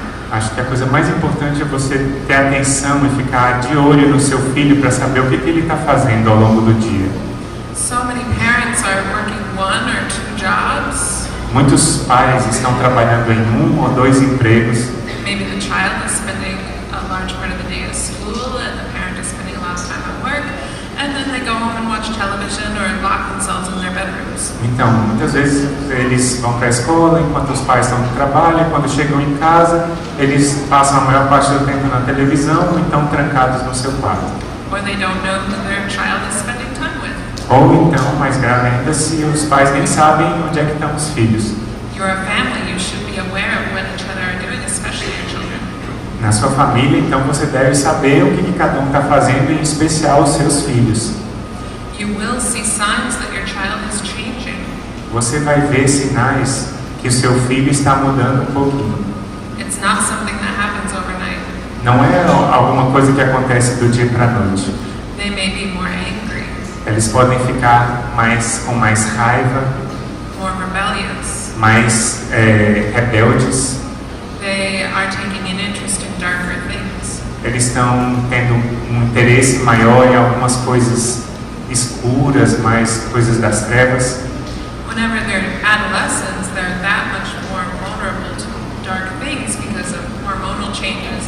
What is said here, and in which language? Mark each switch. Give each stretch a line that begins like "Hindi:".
Portuguese: Acho que a coisa mais importante é você ter atenção e ficar de olho no seu filho para saber o que ele está fazendo ao longo do dia.
English: So many parents are working 1 or 2 jobs.
Portuguese: Muitos pais estão trabalhando em 1 ou 2 empregos.
English: Maybe the child is spending a large part of the day at school and the parent is spending a lot of time at work, and then they go home and watch television or lock themselves in their bedrooms.
Portuguese: Então, muitas vezes eles vão para a escola enquanto os pais estão no trabalho, e quando chegam em casa, eles passam a maior parte do tempo na televisão ou então trancados no seu quarto.
English: Or they don't know who their child is spending time with.
Portuguese: Ou então, mais grave ainda, se os pais nem sabem onde é que estão os filhos.
English: You're a family, you should be aware of what each other are doing, especially your children.
Portuguese: Na sua família, então, você deve saber o que cada um está fazendo, em especial os seus filhos.
English: You will see signs that your child is changing.
Portuguese: Você vai ver sinais que o seu filho está mudando um pouquinho.
English: It's not something that happens overnight.
Portuguese: Não é alguma coisa que acontece do dia para a noite.
English: They may be more angry.
Portuguese: Eles podem ficar com mais raiva,
English: More rebellious.
Portuguese: mais rebeldes.
English: They are taking an interest in darker things.
Portuguese: Eles estão tendo um interesse maior em algumas coisas escuras, mais coisas das trevas.
English: Whenever they're adolescents, they're that much more vulnerable to dark things because of hormonal changes.